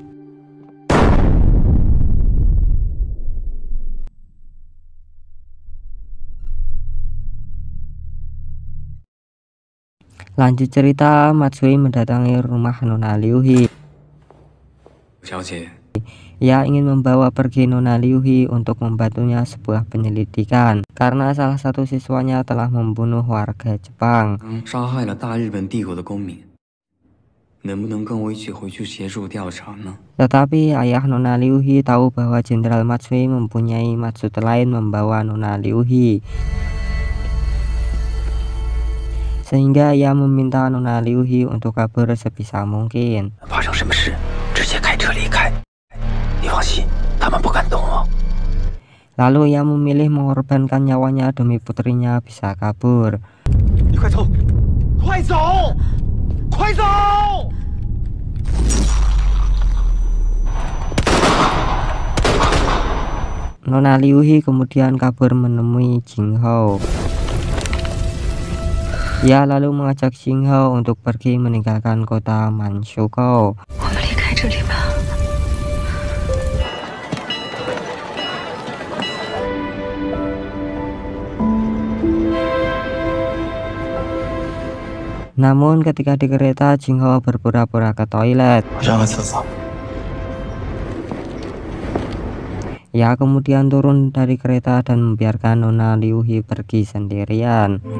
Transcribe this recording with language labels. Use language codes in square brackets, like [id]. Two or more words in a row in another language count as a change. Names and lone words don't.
[id] Lanjut cerita, Matsui mendatangi rumah Nona Liuhi. Ia ingin membawa pergi Nona Liuhi untuk membantunya sebuah penyelidikan karena salah satu siswanya telah membunuh warga Jepang. [zh] 杀害了大日本帝国的公民，能不能跟我一起回去协助调查呢？ [id] Tetapi ayah Nona Liuhi tahu bahwa Jenderal Matsui mempunyai maksud lain membawa Nona Liuhi, sehingga ia meminta Nona Liuhi untuk kabur sebisa mungkin. [zh] 发生什么事，直接开车离开。你放心，他们不敢动我。 [id] Lalu ia memilih mengorbankan nyawanya demi putrinya bisa kabur. [zh] 你快走，快走，快走！ [id] Nona Liuhi kemudian kabur menemui Jinghou. Ia lalu mengajak Jinghou untuk pergi meninggalkan kota Manchukuo. [zh] 我们离开这里吧。 [id] Namun ketika di kereta, Jinghou berpura-pura ke toilet. [zh] 我上个厕所。 [id] Ia kemudian turun dari kereta dan membiarkan Nona Liuhi pergi sendirian.